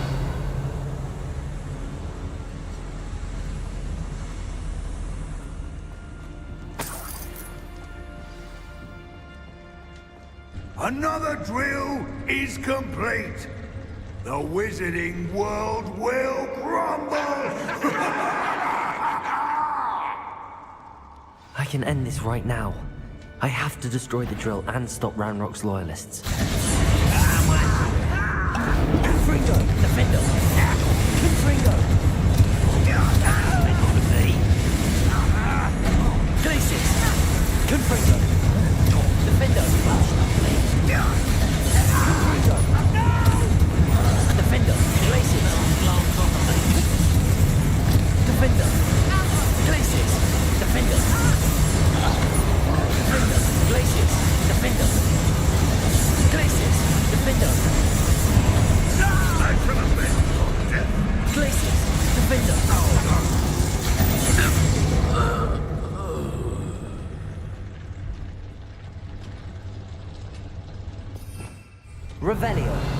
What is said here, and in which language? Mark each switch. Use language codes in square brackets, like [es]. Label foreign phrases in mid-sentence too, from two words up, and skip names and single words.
[en] Another drill is complete. The wizarding world will crumble! I can end this right now. I have to destroy the drill and stop Ranrock's loyalists. Confringo! Defender! Confringo! Glacius! Confringo! Defender! Confringo! Defender! Glacius! Defender! Glacius! Defender! Defender! Glacius! Defender! Glacius! Defender! Glacius! Defender! Revelio.